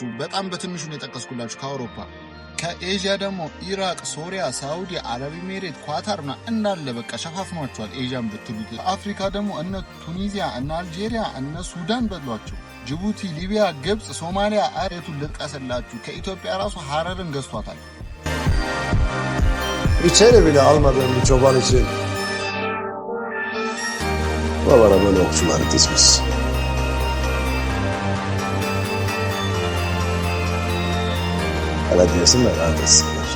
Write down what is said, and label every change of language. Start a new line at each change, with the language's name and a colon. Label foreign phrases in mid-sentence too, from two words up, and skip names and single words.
Amharic: በጣም በትንሹ ነው የጠቀስኩላችሁ ከአውሮፓ። ከኤዥያ ደግሞ ኢራቅ፣ ሶሪያ፣ ሳውዲ፣ አረብ ኤሜሬት፣ ኳታርና እንዳለ በቃ ሸፋፍኗቸዋል ኤዥያን ብትሉት። አፍሪካ ደግሞ እነ ቱኒዚያ፣ እነ አልጄሪያ፣ እነ ሱዳን በሏቸው። ጅቡቲ፣ ሊቢያ፣ ግብጽ፣ ሶማሊያ አሬቱን ልጥቀስላችሁ። ከኢትዮጵያ ራሱ ሀረርን ገዝቷታል።
Turkish: İçeri bile almadığım bir çoban için babana böyle okçuları dizmiş. Hele diyorsun da neredesin?